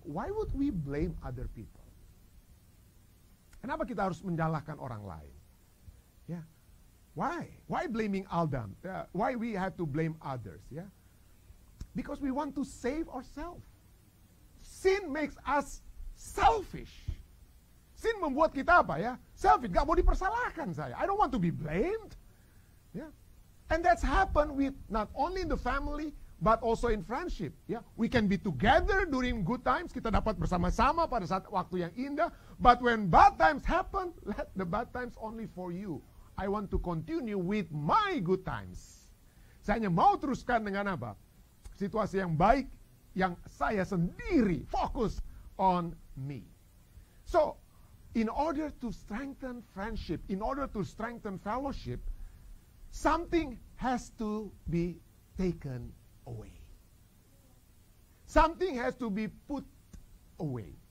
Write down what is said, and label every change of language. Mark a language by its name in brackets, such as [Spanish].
[English] Why would we blame other people? [Indonesian] Kenapa kita harus menyalahkan orang lain? [English] Ya, why blaming Adam? Why we have to blame others? Ya, because we want to save ourselves. Sin makes us selfish. [Indonesian] Sin membuat kita apa ya? [English] Selfish. [Indonesian] Gak mau dipersalahkan saya. [English] I don't want to be blamed. Ya, and that's happened with not only in the family, but also in friendship. Ya, we can be together during good times. [Indonesian] Kita dapat bersama-sama pada saat waktu yang indah. [English] But when bad times happen, let the bad times only for you. I want to continue with my good times. [Indonesian] Saya hanya mau teruskan dengan apa? Situasi yang baik yang saya sendiri fokus [English] on me. So, in order to strengthen friendship, in order to strengthen fellowship, something has to be taken away. Something has to be put away.